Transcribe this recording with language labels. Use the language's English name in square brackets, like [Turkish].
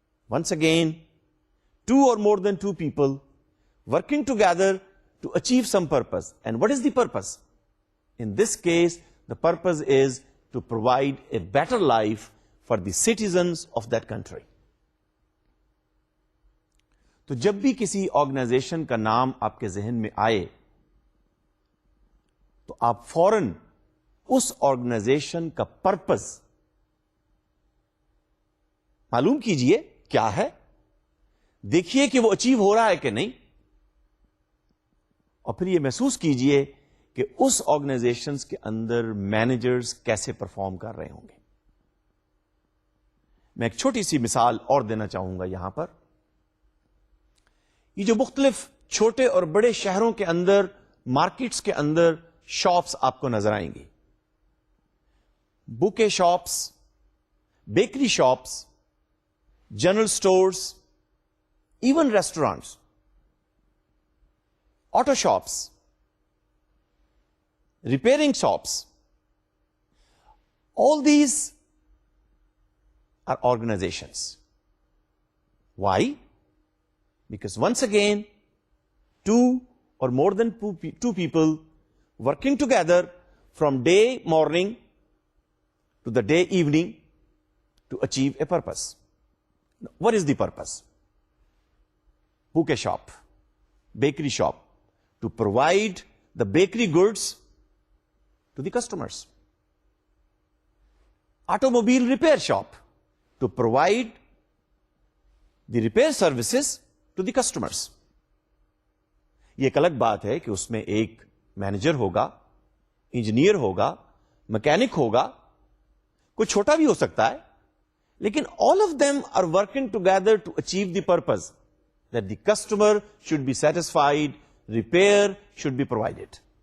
[English] Once again, 2 or more than 2 people working together to achieve some purpose. And what is the purpose? In this case, the purpose is to provide a better life for the citizens of that country. [Urdu] تو جب بھی کسی organization کا نام آپ کے ذہن میں آئے تو آپ فوراً اس آرگنائزیشن کا پرپز معلوم کیجئے کیا ہے, دیکھیے کہ وہ اچیو ہو رہا ہے کہ نہیں, اور پھر یہ محسوس کیجئے کہ کہ اس آرگنائزیشنز کے اندر مینیجرز کیسے پرفارم کر رہے ہوں گے. میں ایک چھوٹی سی مثال اور دینا چاہوں گا یہاں پر. یہ جو مختلف چھوٹے اور بڑے شہروں کے اندر مارکیٹس کے اندر شاپس آپ کو نظر آئیں گی، bouquet shops, bakery shops, general stores, even restaurants, auto shops, [English] repairing shops, all these are organizations. Why? Because once again, two or more than two people working together from day morning to the day evening to achieve a purpose. What is the purpose? Bouquet shop, bakery shop, to provide the bakery goods to the customers. Automobile repair shop, to provide the repair services to the customers. [Urdu] یہ ایک الگ بات ہے کہ اس میں ایک manager ہوگا، engineer ہوگا، مکینک ہوگا، کوئی چھوٹا بھی ہو سکتا ہے، لیکن [English] all of them are working together to achieve the purpose that the customer should be satisfied, repair should be provided.